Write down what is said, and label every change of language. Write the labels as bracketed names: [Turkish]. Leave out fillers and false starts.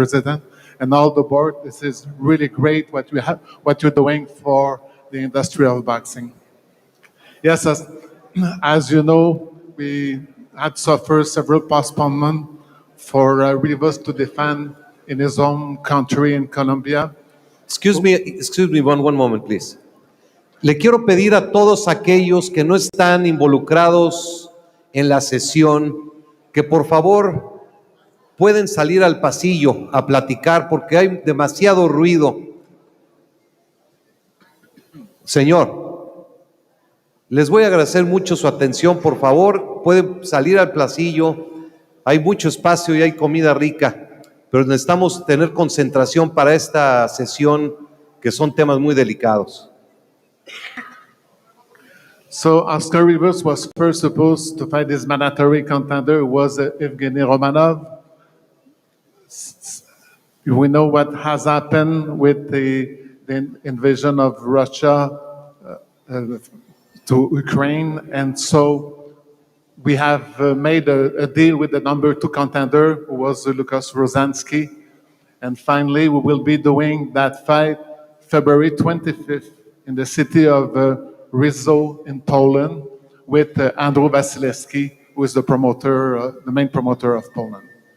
[English] President, and all the board. This is really great what you're doing for the industry of boxing. Yes, as you know, we had suffered several postponements for Rivas to defend in his own country in Colombia. Excuse me one moment, please. [Spanish] Le quiero pedir a todos aquellos que no están involucrados en la sesión que por favor pueden salir al pasillo a platicar porque hay demasiado ruido. Señor, les voy a agradecer mucho su atención. Por favor, pueden salir al pasillo. Hay mucho espacio y hay comida rica, pero necesitamos tener concentración para esta sesión que son temas muy delicados. [English] So Oscar Rivas was first supposed to fight his mandatory contender, who was Evgeny Romanov. We know what has happened with the invasion of Russia to Ukraine, and so we have made a deal with the number 2 contender, who was Lucas Rosanski, and finally we will be doing that fight February 25th in the city of Rizzo in Poland with Andrew Wasilewski, who is the promoter, the main promoter of Poland.